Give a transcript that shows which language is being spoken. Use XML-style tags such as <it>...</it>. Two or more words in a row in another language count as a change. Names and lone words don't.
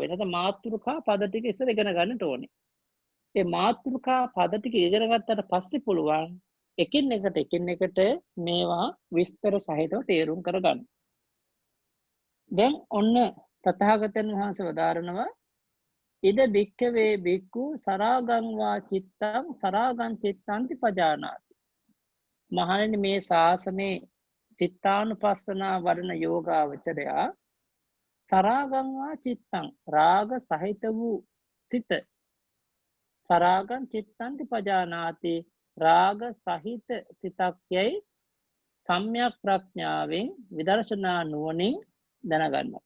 <si>නැත්නම් මාතෘකා පද ටික ඉස්සර ඉගෙන ගන්නට ඕනේ. ඒ මාතෘකා පද ටික ඉගෙන ගත්තට පස්සේ පුළුවන් එකින් එකට මේවා විස්තර සහිතව තේරුම් කරගන්න. දැන් ඔන්න තථාගතයන් වහන්සේ වදාරනවා</si> <pi>ඉද භික්ඛවේ භික්ඛු සරාගං වා චිත්තං සරාගං චිත්තං පජානාති.</pi> <si>මහණෙනි මේ ශාසනේ චිත්තානුපස්සනා වඩන යෝගාවචරයා</si> <pi>සරාගං වා චිත්තං</pi> <si>රාග සහිත වූ සිත</si> <pi>සරාගං චිත්තන්ති පජානාති</pi> <si>රාග සහිත සිතක් යයි සම්‍යක් ප්‍රඥාවෙන් විදර්ශනා නුවණින් දැනගන්නවා.</si>